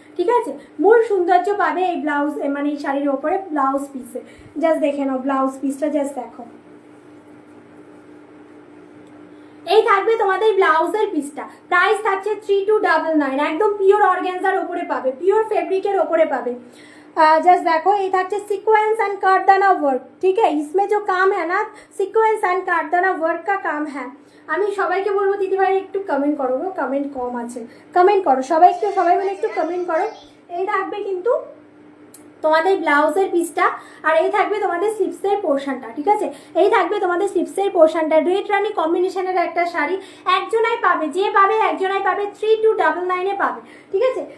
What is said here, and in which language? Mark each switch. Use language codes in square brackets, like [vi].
[bn] ঠিক আছে, মূল সৌন্দর্য পাবে এই ব্লাউজ মানে এই শাড়ির ওপরে ব্লাউজ পিসে। জাস্ট দেখে নাও ব্লাউজ পিসটা, জাস্ট দেখো, এই থাকবে তোমাদের ব্লাউজের পিসটা। প্রাইস থাকছে 3299, একদম পিওর অর্গানজার ওপরে পাবে, পিওর ফেব্রিকের ওপরে পাবে। [hi] जस्ट देखो ये था सीक्वेंस एंड कार्डदाना वर्क। ठीक है, इसमें जो काम है ना सीक्वेंस एंड कार्डदाना वर्क का काम है। [bn] আমি সবাইকে বলবো দিদি ভাই একটু কমেন্ট করো, কমেন্ট কম আছে, কমেন্ট করো সবাই, একটু সবাই মিলে একটু কমেন্ট করো। এই থাকবে কিন্তু তোমাদের ব্লাউজের পিসটা, আর এই থাকবে তোমাদের স্লিপসের পোর্শনটা, ঠিক আছে? এই থাকবে তোমাদের স্লিপসের পোর্শনটা। রেড রানি কম্বিনেশনের একটা শাড়ি, একজনাই পাবে, যে পাবে একজনাই পাবে, 3299-এ পাবে, ঠিক আছে?